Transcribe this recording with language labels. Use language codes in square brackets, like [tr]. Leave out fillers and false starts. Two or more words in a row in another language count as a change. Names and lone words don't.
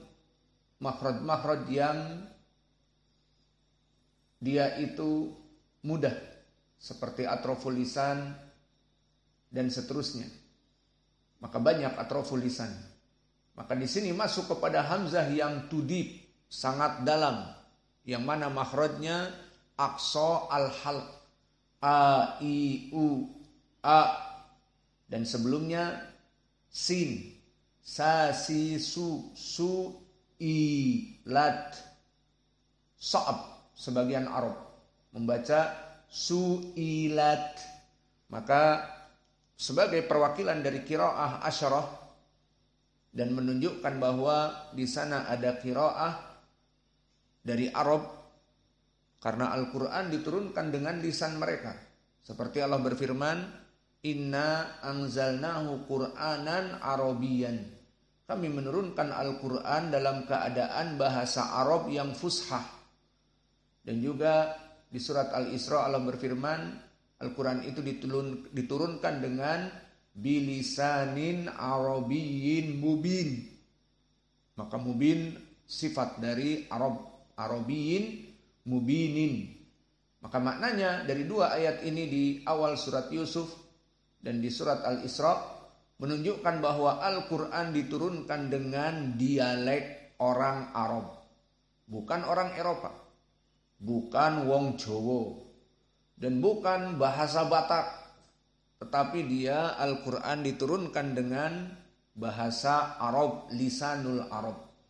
[id] makhraj-makhraj yang dia itu mudah seperti [ar] أطراف اللسان [id] dan seterusnya. Maka banyak [ar] أطراف اللسان. [id] Maka di sini masuk kepada hamzah yang tudib, sangat dalam, yang mana makhrajnya [ar] أقصى الحلق, [id] a, i, u, a, dan sebelumnya sin, sa, si, su, i, lat, sa'ab. Sebagian Arab membaca su'ilat. Maka sebagai perwakilan dari [ar] قراءة عشرة [id] dan menunjukkan bahwa di sana ada qiraah dari Arab karena Al-Quran diturunkan dengan lisan mereka. Seperti Allah berfirman, [ar] إنا أنزلناه قرآنا عربيا. [id] Kami menurunkan Al-Quran dalam keadaan bahasa Arab yang fushah. Dan juga di surat Al-Isra Allah berfirman, Al-Quran itu diturunkan dengan [ar] بلسان عربي مبين. [id] Maka mubin sifat dari Arab, [ar] عربي مبين. [id] Maka maknanya dari dua ayat ini di awal surat Yusuf dan di surat Al-Isra menunjukkan bahwa Al-Quran diturunkan dengan dialek orang Arab, bukan orang Eropa, bukan [jv] wong Jawa, [id] dan bukan bahasa Batak, tetapi dia Al-Quran diturunkan dengan bahasa Arab, [ar] لسان العرب.